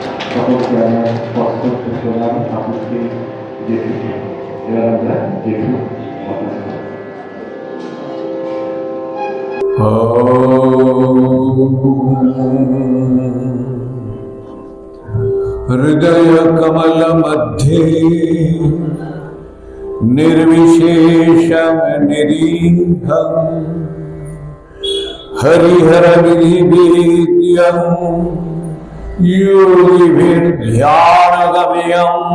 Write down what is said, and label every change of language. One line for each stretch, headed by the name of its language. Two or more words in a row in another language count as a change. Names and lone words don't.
Bangla: সকলকে আমার অত্যন্ত প্রণাম। ঠাকুরকে জেঠুকে, এবার আমরা জেঠু
Sanskrit: हृदय कमल मध्ये निर्विशेषं निरीहं हरिहर विधिवेद्यं योगिभिर्ध्यानगम्यं